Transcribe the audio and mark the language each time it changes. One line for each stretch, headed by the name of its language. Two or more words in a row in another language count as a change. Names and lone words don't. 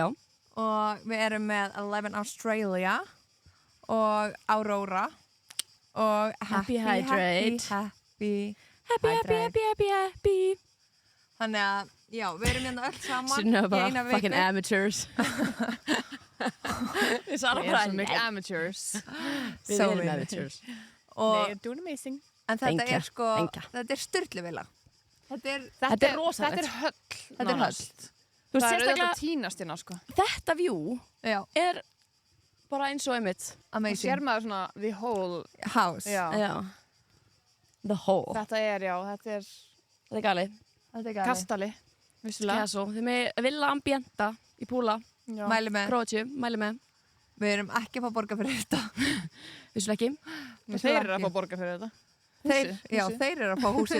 Icelandic: Og við erum með Eleven Australia og Aurora og Happy Hydrate. Happy. Þannig að, já, við erum hérna öll saman Sunnova, í eina fucking viku. amateurs. Við Við erum svo mikið amateurs. Við
English: So
Icelandic: erum
English: many. amateurs.
Icelandic: Og,
English: They're doing amazing.
Icelandic: en þetta
English: Thank you.
Icelandic: er sko,
English: Thank you.
Icelandic: þetta er sturluvilla. Þetta er Þetta er rosalegt. Þetta er höll. Þetta er nánast. Þú veist, Það er auðvitað sérstaklega að tínast hérna, sko. þetta view já, er bara eins og einmitt. Það amazing. sér maður svona
English: the whole.
Icelandic: House. Já. Já.
English: The whole.
Icelandic: Þetta er, já, þetta er Þetta er gali. Þetta er gæli. kastali. Vissulega. Kæso. Þið með Villa Ambienta í Púla. Já. Mæli með. Króatju. Mæli með. Við erum ekki að fá borga fyrir þetta. Vissulega ekki. Þeir eru að fá borga fyrir þetta. Þeir eru að fá húsið.